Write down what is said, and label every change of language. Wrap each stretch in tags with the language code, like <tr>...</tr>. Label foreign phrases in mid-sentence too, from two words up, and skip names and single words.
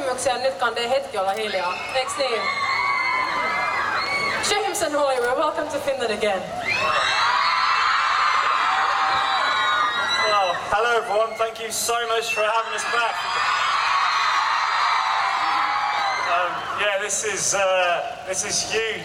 <fi>tosiaan nyt kandee hetki olla hiljaa. Eiks niin?</fi> <en>James and Oliver, welcome to Finland again. Well, hello everyone. Thank you so much for having us back. Yeah, this is huge.</en>